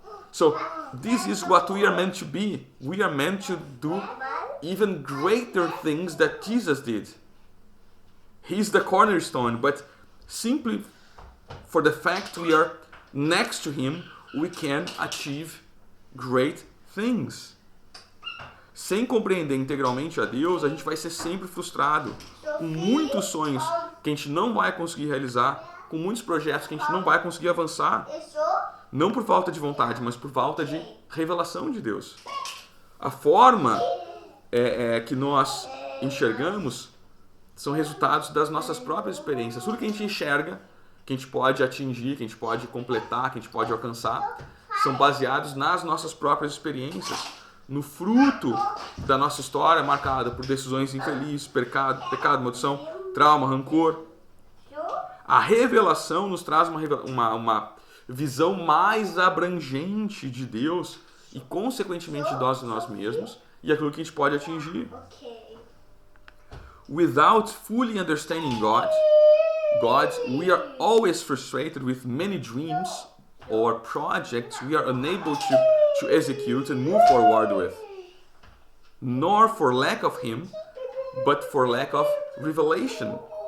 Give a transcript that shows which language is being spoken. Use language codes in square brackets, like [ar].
[en] So this is what we are meant to be. We are meant to do even greater things that Jesus did. He's the cornerstone, but simply for the fact we are next to him, we can achieve great things. [pt] Sem compreender integralmente a Deus, a gente vai ser sempre frustrado, com muitos sonhos que a gente não vai conseguir realizar, com muitos projetos que a gente não vai conseguir avançar. Não por falta de vontade, mas por falta de revelação de Deus. A forma que nós enxergamos são resultados das nossas próprias experiências. Tudo que a gente enxerga, que a gente pode atingir, que a gente pode completar, que a gente pode alcançar, são baseados nas nossas próprias experiências, no fruto da nossa história marcada por decisões infelizes, pecado, maldição, trauma, rancor. A revelação nos traz uma visão mais abrangente de Deus e, consequentemente, de nós mesmos e aquilo que a gente pode atingir. [en] Without fully understanding God, we are always frustrated with many dreams or projects we are unable to execute and move forward with. Nor for lack of Him, but for lack of revelation.